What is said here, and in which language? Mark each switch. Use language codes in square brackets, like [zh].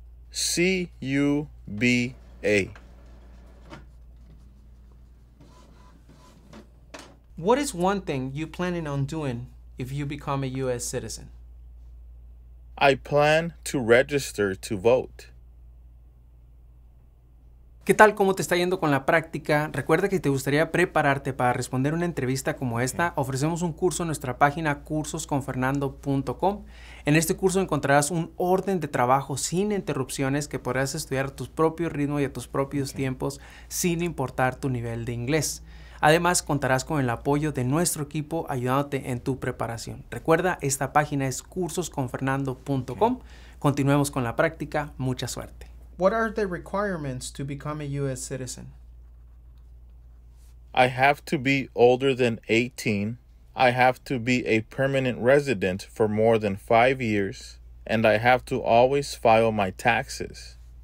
[en] Cuba. What is one thing you planning on doing if you become a U.S. citizen? I plan to register to vote. [es] ¿Qué tal? ¿Cómo te está yendo con la práctica? Recuerda que si te gustaría prepararte para responder una entrevista como esta, ofrecemos un curso en nuestra página cursosconfernando.com. En este curso encontrarás un orden de trabajo sin interrupciones que podrás estudiar a tu propio ritmo y a tus propios tiempos sin importar tu nivel de inglés. Además, contarás con el apoyo de nuestro equipo ayudándote en tu preparación. Recuerda, esta página es cursosconfernando.com. Continuemos con la práctica. Mucha suerte. [en] What are the requirements to become a U.S. citizen? I have to be older than 18. I have to be a permanent resident for more than 5 years. And I have to always file my taxes.